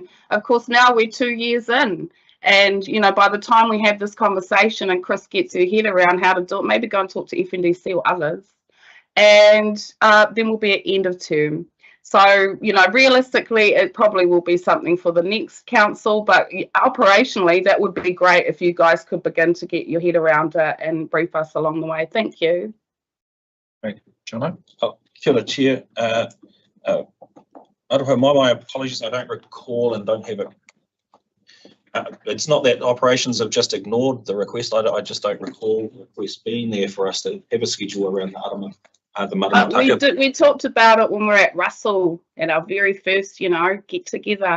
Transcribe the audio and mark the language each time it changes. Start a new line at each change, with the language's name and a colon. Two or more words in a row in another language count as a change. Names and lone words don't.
English: Of course, now we're 2 years in, and, you know, by the time we have this conversation and Chris gets her head around how to do it, maybe go and talk to FNDC or others, and then we'll be at end of term. So, you know, realistically, it probably will be something for the next council, but operationally, that would be great if you guys could begin to get your head around it and brief us along the way. Thank you. Thank you, Jono.
Māori: Oh, kia ora,
English: Chair. My apologies, I don't recall and don't have it. It's not that operations have just ignored the request. I just don't recall the request being there for us to have a schedule around the maramataka. We talked about it when we were at Russell at our very first, you know, get together.